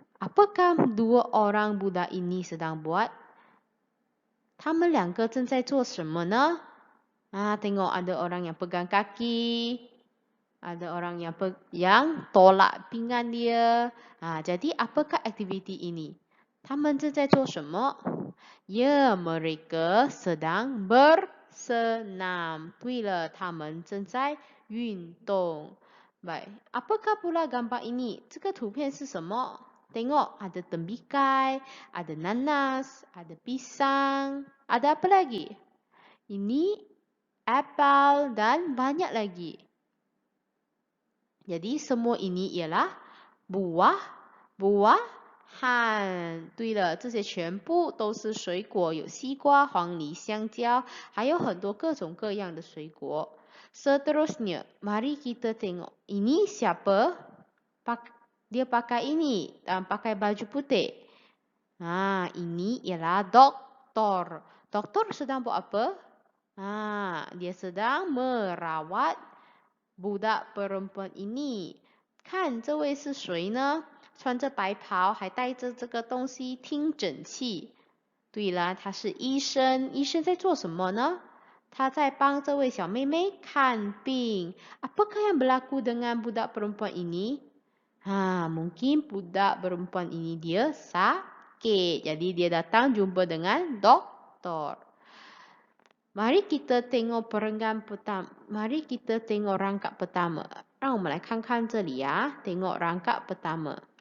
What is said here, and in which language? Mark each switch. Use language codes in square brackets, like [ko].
[ms] Apakah dua orang budak ini sedang buat? [zh] 他们两个正在做什么呢? [ms] Tengok ada orang yang pegang kaki. Ada orang yang tolak pinggan dia. Jadi apakah aktiviti ini? [zh] 他们正在做什么? [ms] Ya, mereka sedang bersenam. [zh] 对了，他们正在运动. [ms] Baik, apakah pula gambar ini? [zh] 这个图片是什么? [ms] Tengok, ada tembikai, ada nanas, ada pisang, ada apa lagi? Ini apel dan banyak lagi. Jadi semua ini ialah buah-buahan. [zh] 对了，这些全部都是水果，有西瓜、黄梨、香蕉，还有很多各种各样的水果。 [ms] Seterusnya, mari kita tengok. Ini siapa? Dia pakai ini dan pakai baju putih. Ini ialah doktor. Doktor sedang buat apa? Dia sedang merawat budak perempuan ini. [zh] 看这位是谁呢？穿着白袍，还带着这个东西听诊器。对了，他是医生。医生在做什么呢？他在帮这位小妹妹看病。 [ms] Apakah yang berlaku dengan budak perempuan ini? Mungkin budak perempuan ini dia sakit. Jadi dia datang jumpa dengan doktor. Mari kita tengok perenggan pertama. Mari kita tengok rangkap pertama. [zh] 让我们来看看这里呀. [ms] Tengok rangkap pertama.